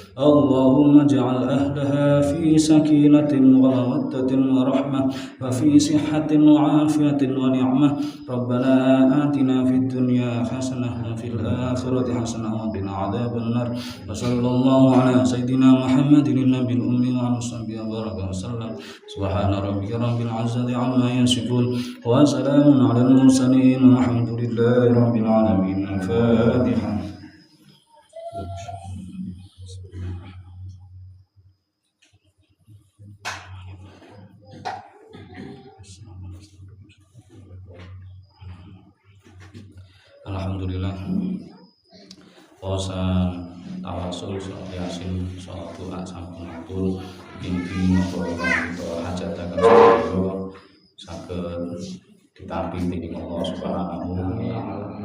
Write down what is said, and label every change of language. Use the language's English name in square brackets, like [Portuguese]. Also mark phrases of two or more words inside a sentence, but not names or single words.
[Arabic] اللهم اجعل أهلها في سكينة ومودة ورحمة وفي صحة وعافية ونعمة ربنا آتنا في الدنيا حسنة وفي الآخرة حسنة وقنا عذاب النار وصلى الله على سيدنا محمد النبي الأمي وعلى صحبه وبارك وسلم سبحان ربك رب العزة عما يصفون وسلام على المرسلين والحمد لله رب العالمين الفاتحة [Javanese] Alhamdulillah posan tawasul sholat yasin sholat doa sampun atur inti napa hajataken sedaya saged ditampi dening Allah [Arabic] سبحانه وتعالى.